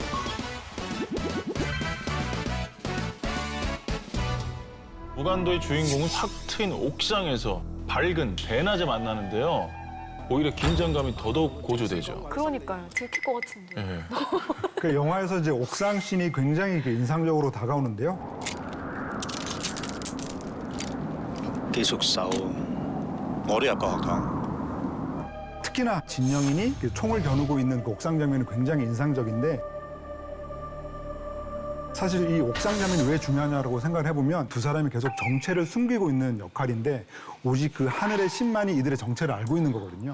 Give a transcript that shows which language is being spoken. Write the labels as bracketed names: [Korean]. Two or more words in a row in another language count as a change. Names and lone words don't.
[Korean] 무간도의 주인공은 확 트인 옥상에서 밝은 대낮에 만나는데요. 오히려 긴장감이 더더욱 고조되죠. 그러니까요. 들킬 것 같은데. 예. 그 영화에서 이제 옥상 씬이 굉장히 그 인상적으로 다가오는데요. [Cantonese] 啲熟手，我都入過學堂。 [Korean] 특히나 진영인이 그 총을 겨누고 있는 그 옥상 장면이 굉장히 인상적인데 사실 이 옥상 장면이 왜 중요하냐고 생각을 해보면 두 사람이 계속 정체를 숨기고 있는 역할인데 오직 그 하늘의 신만이 이들의 정체를 알고 있는 거거든요.